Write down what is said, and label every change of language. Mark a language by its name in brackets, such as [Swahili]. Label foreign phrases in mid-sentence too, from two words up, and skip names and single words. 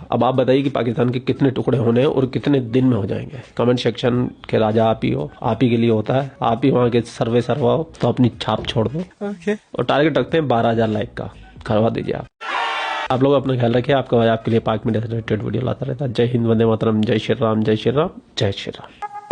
[Hindi] अब आप बताइए कि पाकिस्तान के कितने टुकड़े होने हैं और कितने दिन में हो जाएंगे. [English] comment section [Hindi] के राजा आप ही हो, आप ही के लिए होता है, आप ही वहां के सर्वा हो, तो अपनी छाप छोड़ दो. और टारगेट रखते हैं 12,000 लाइक का, करवा दीजिए आप लोग. अपना ख्याल रखें. आप का भाई आप के लिए पाक मीडिया से [English] related video [Hindi] लाता रहता है. जय हिंद, वंदे मातरम, जय श्री राम, जय श्री राम, जय श्री राम.